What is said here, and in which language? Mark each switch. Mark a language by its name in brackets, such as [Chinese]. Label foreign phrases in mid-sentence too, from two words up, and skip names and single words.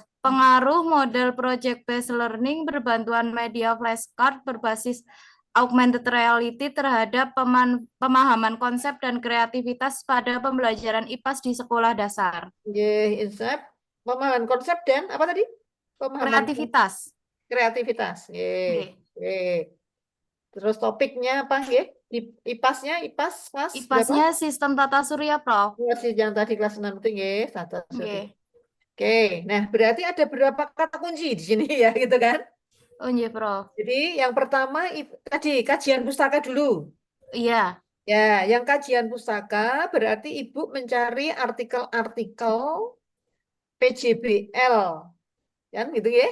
[Indonesian] Pengaruh model [English] project based learning [Indonesian] berbantuan media flashcard berbasis [English] augmented reality [Indonesian] terhadap pemahaman konsep dan kreativitas pada pembelajaran IPAS di sekolah dasar. Insaf, pemahaman konsep dan apa tadi? Pemahaman Kreativitas. kreativitas. Nggih. Oke. Terus topiknya apa nggih? IPAS-nya, IPAS kelas berapa? IPAS-nya sistem tata surya, Prof. Masih yang tadi kelas 6 itu nggih, tata surya. Nggih. Oke, nah berarti ada berapa kata kunci di sini ya gitu kan? Oh iya, Prof. Jadi yang pertama tadi kajian pustaka dulu. Iya. Ya, yang kajian pustaka berarti Ibu mencari artikel-artikel PJBL, kan gitu ya?